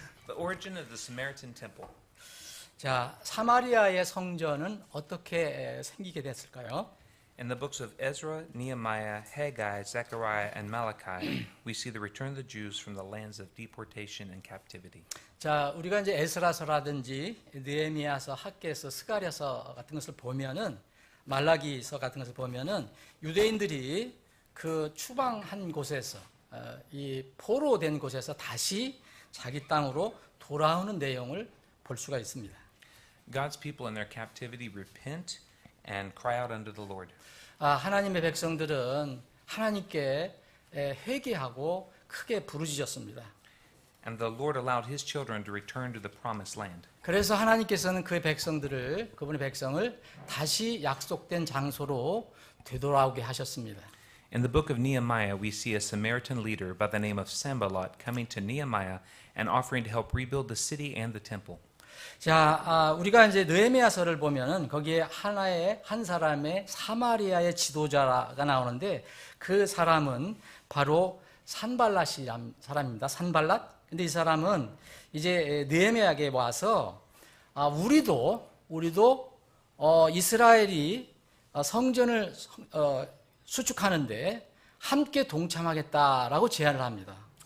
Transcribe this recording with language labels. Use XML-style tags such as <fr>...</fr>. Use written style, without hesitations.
<en>The origin of the Samaritan temple.</en> <ko>자, 사마리아의 성전은 어떻게 생기게 됐을까요?</ko> <en>In the books of Ezra, Nehemiah, Haggai, Zechariah, and Malachi, we see the return of the Jews from the lands of deportation and captivity.</en> <ko>자, 우리가 이제 에스라서라든지 느헤미야서, 학개서, 스가랴서 같은 것을 보면은 말라기서 같은 것을 보면은 유대인들이 그 추방한 곳에서 이 포로된 곳에서 다시 자기 땅으로 돌아오는 내용을 볼 수가 있습니다.</ko> <en>God's people in their captivity repent and cry out unto the Lord.</en> <ko>하나님의 백성들은 하나님께 회개하고 크게 부르짖었습니다.</ko> <en>And the Lord allowed his children to return to the promised land.</en> <ko>그래서 하나님께서는 그의 백성들을, 그분의 백성을 다시 약속된 장소로 되돌아오게 하셨습니다.</ko> <en>In the book of Nehemiah, we see a Samaritan leader by the name of Sanballat coming to Nehemiah and offering to help rebuild the city and the temple.</en> <ko>자, 우리가 이제 느헤미야서를 보면은 거기에 한 사람의 사마리아의 지도자가 나오는데 그 사람은 바로 산발랏이라는 사람입니다. 산발랏. 근데 이 사람은 이제 느헤미야에게 와서 우리도 이스라엘이 성전을 수축하는데 함께 동참하겠다라고 제안을 합니다.</ko>